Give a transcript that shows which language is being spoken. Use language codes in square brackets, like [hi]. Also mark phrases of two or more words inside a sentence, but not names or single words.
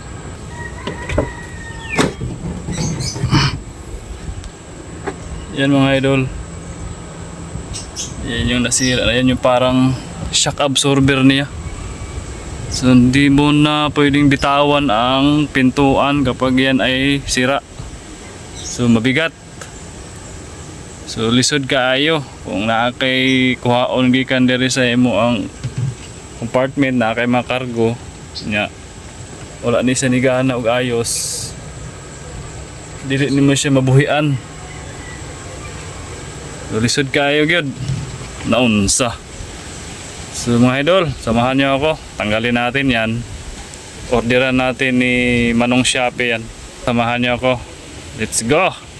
[tl] Yan mga idol. Yan yung nasira. Yan yung parang [en] shock absorber [tl] niya. So hindi mo na pwedeng bitawan ang pintuan kapag yan ay sira. So mabigat. [ceb] So lisod kaayo kung naakay kuhaon gikan diri sa imo ang compartment na kay mga cargo nya wala ni sa nigana og ayos, dili nimo siya mabuhian. So lisod kaayo gyud naunsa. [tl] So mga idol, samahan niyo ako, tanggalin natin yan. Orderan natin ni Manong Shopee yan. Samahan niyo ako, [en] let's go.